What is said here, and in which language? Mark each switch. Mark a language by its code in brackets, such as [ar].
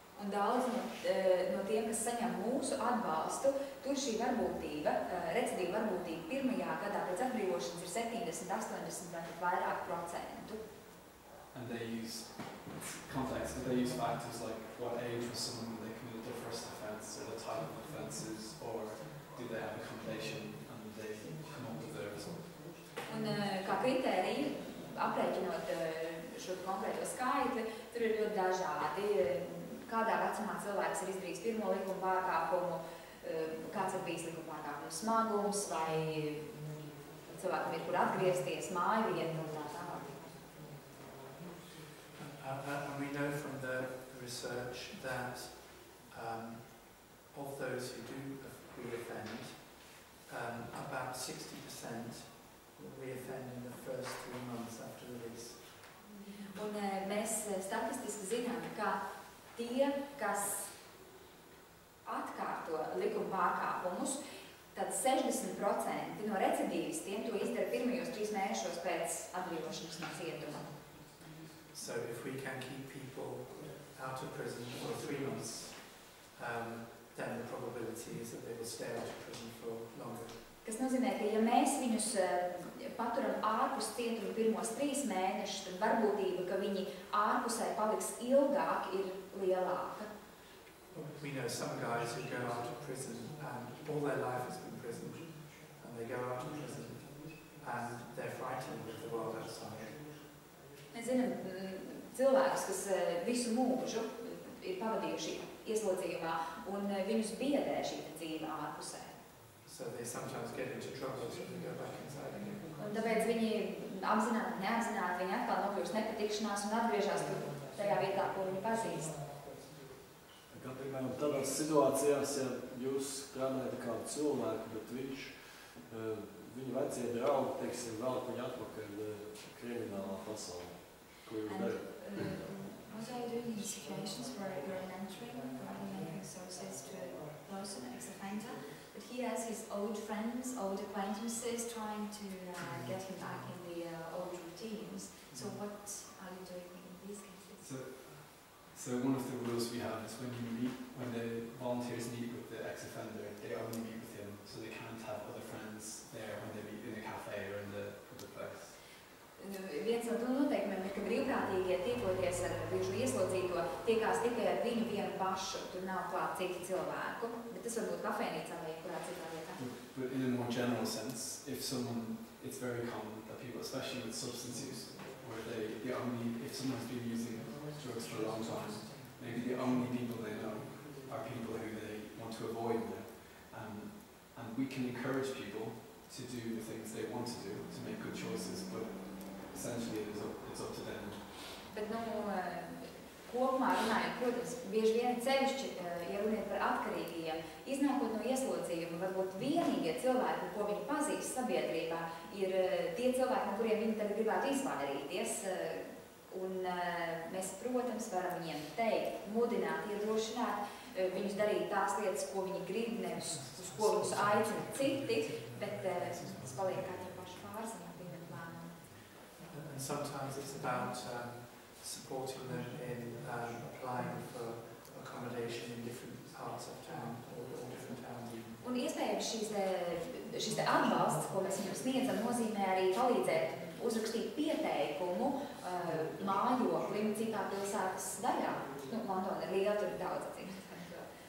[lv] Un daudz no tiem, kas saņem mūsu atbalstu, tur šī varbūtība, recidīva varbūtība pirmajā gadā pēc atbrīvošanas ir 70, 80 vai pat vairāk procentu. [en] And they use context, but they use factors like what age was someone when they committed their first offence, or the type of offences, or do they have accommodation, and they come up with their result. [lv] Un kā kritēriju, aprēķinot šo konkrēto skaitli, tur ir ļoti dažādi. Kādā vecumā cilvēks ir izdarījis pirmo likuma pārkāpumu, kāds ir bijis likuma pārkāpuma smagums, vai cilvēkam ir kur atgriezties, māju vieta un tā tālāk. [en] And we know from the research that of those who do reoffend, about 60% will reoffend in the first 3 months after release. [lv] Un mēs statistiski zinām, ka tie, kas atkārto likuma pārkāpumus, tad 60% no recidīvistiem to izdara pirmajos 3 mēnešos pēc atbrīvošanas no cietuma. [en] So if we can keep people out of prison for 3 months, then the probability is that they will stay out of prison for longer. [lv] Kas nozīmē, ka ja mēs viņus paturam ārpus cietuma pirmos 3 mēnešus, tad varbūtība, ka viņi ārpusē paliks ilgāk, ir lielāka. [en] We know some guys who go out of prison and all their life has been prison, and they go out of prison and they're frightened of the world outside. [lv] Mēs zinām cilvēkus, kas visu mūžu ir pavadījuši ieslodzījumā, un viņus biedē šī dzīve ārpusē. [en] So they sometimes get into trouble, so they go back inside again. [lv] Un tāpēc viņi apzināti, neapzināti, viņi atkal nokļūst nepatikšanās un atgriežas tajā vietā, ko viņi pazīst. Kā piemēram tādās situācijās, ja jūs strādājat kādu cilvēku, bet viņš, viņa vecie draugi, teiksim, vēl viņu atpakaļ kriminālā pasaulē. Ko jūs darat? [en] What are you doing in situations where you're mentoring services to a person, ex-offender, but he has his old friends, old acquaintances trying to get him back in the old routines. So what are you doing in these cases? So one of the rules we have is when the volunteers meet with the ex-offender, they only meet with him, so they can't have other friends there when they meet in a cafe or in the public place. [lv] Viens no noteikumiem ir, ka brīvprātīgie tiekoties ar bijušo ieslodzīto, tiekās tikai ar viņu vienu pašu, tur nav klāt citu cilvēku, bet tas var būt kafejnīcā vai kurā citā vietā. [en] But in a more general sense, it's very common that people, especially with substance use, where if someone's been using drugs for a long time, maybe the only people they know are people who they want to avoid now. And we can encourage people to do the things they want to do, to make good choices, but essentially it's up to them. [lv] Bet, kopumā runājot, protams, bieži vien cevišķi, ja runiet par atkarīgajiem, iznākot no ieslodzījuma, varbūt vienīgie cilvēki, ko viņi pazīst sabiedrībā, ir tie cilvēki, no kuriem viņi tagad gribētu izvairīties. Un mēs, protams, varam viņiem teikt, mudināt, iedrošināt viņus darīt tās lietas, ko viņi grib, nevis uz ko viņus aicina citi, bet tas paliek katru pašu pārziņā pieņemt lēmumu. [en] And sometimes it's about supporting them in applying for accommodation in different parts of town or different towns. [lv] Un iespējams šis te atbalsts, ko mēs viņam sniedzam, nozīmē arī palīdzēt uzrakstīt pieteikumu mājoklim citā pilsētas daļā. Londona ir liela, tur ir daudz dzīvnieku rajonu.